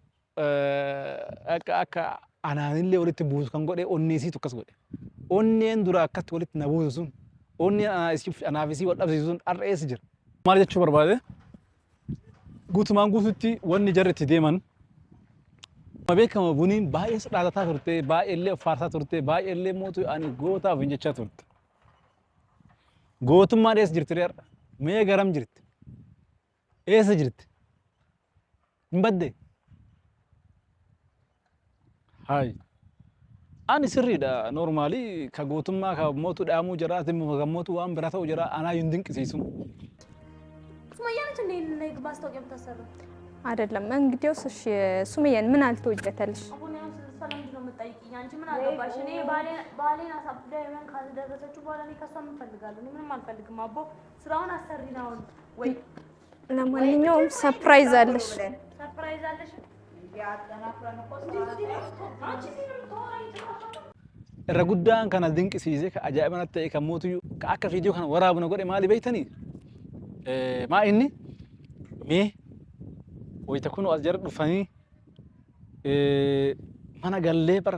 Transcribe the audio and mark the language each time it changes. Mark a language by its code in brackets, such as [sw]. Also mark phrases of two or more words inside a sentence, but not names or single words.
[om] akka anaanillee walitti buusu kan godhee onneesii tokkas godhe onneen dura akkatti walitti na buusu sun onneen anaafisii wal dhabsiisu sun arreessi jira maal jechuu barbaade guutumaan guututti wanni jarri itti deeman beekama buniin baay'ee sadhaatataa turte baay'eellee faarsaa turte baay'eellee mootu ani gootaaf hin jechaa turte gootummaan eessa jirti reerra mee garam jirti eessa jirti hin badde hay Ani sirriidha normaalii ka gootummaa ka mootu dhaamuu jiraati immoo ka mootu waan bira ta'u jira anaa hin dinqisiisu. [am] ሱመያ ነች እንዴ ነው ማስታወቂያ የምታሰራው? አይደለም እንግዲያውስ እሺ ሱመያን ምን አልተወጀተልሽ? አሁን ያው ሰላም ነው የምጠይቂኝ አንቺ ምን አገባሽ? እኔ ባሌን አሳብዳ የመን ካስደረሰችው በኋላ እኔ ከሷ ምን ፈልጋለሁ? እኔ ምንም አልፈልግም። አቦ ስራውን አሰሪና አሁን ወይ ለማንኛውም ሰርፕራይዝ አለሽ። ሰርፕራይዝ አለሽ? ያጠናፍራን እኮ አንቺ [om] irra guddaan kana dinqisiise ka ajaa'ibatti ta'e kan mootu ka akka viidiyoo kana waraabna godhe maali beeytanii maa inni mee wayita kun as jara dhufanii mana gallee bar